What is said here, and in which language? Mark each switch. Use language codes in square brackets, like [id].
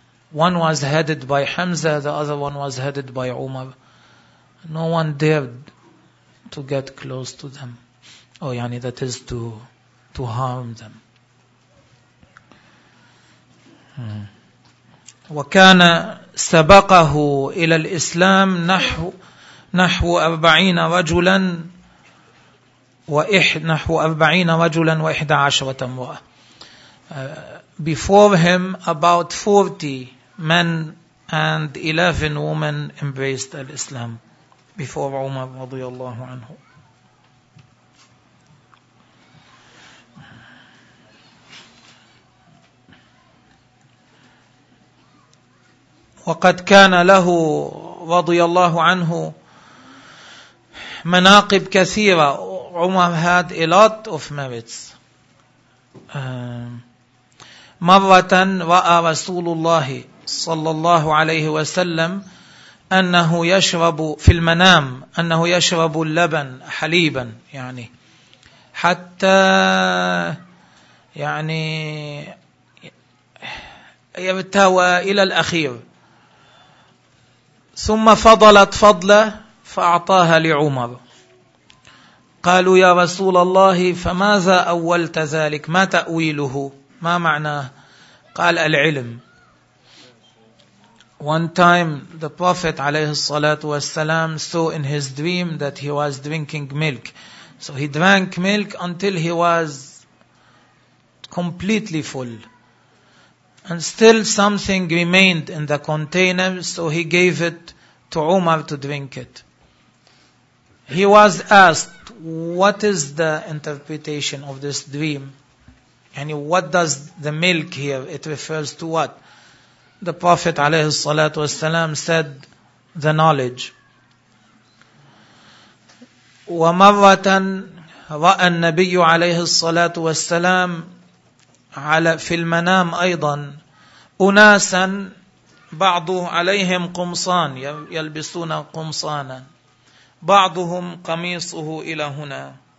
[en] One was headed by Hamza, the other one was headed by Umar. No one dared to get close to them. Oh, yani that is to harm them. [ar] وكان سبقه إلى الإسلام نحو 40 رجلا نحو 40 رجلا وإحدى عشرة امرأة. [en] Before him, about 40 men and 11 women embraced Islam before Umar [ar] رضي الله عنه. وقد كان له رضي الله عنه مناقب كثيرة. [en] Umar had a lot of merits. [ar] مرة رأى رسول الله صلى الله عليه وسلم أنه يشرب في المنام أنه يشرب اللبن حليبا يعني حتى يعني يرتوى إلى الأخير ثم فضلت فضلة فأعطاها لعمر. قالوا يا رسول الله فماذا أولت ذلك؟ ما تأويله؟ ما معناه؟ قال العلم. [en] One time the Prophet [ar] عليه الصلاة والسلام [en] saw in his dream that he was drinking milk. So he drank milk until he was completely full. And still something remained in the container, so he gave it to Umar to drink it. He was asked, what is the interpretation of this dream? And what does the milk here, it refers to what? The Prophet [ar] عليه الصلاة والسلام [en] said, the knowledge. [ar] ومرة رأى النبي عليه الصلاة والسلام على في المنام أيضا أناسا بعضهم عليهم قمصان يلبسون قمصانا بعضهم قميصه إلى هنا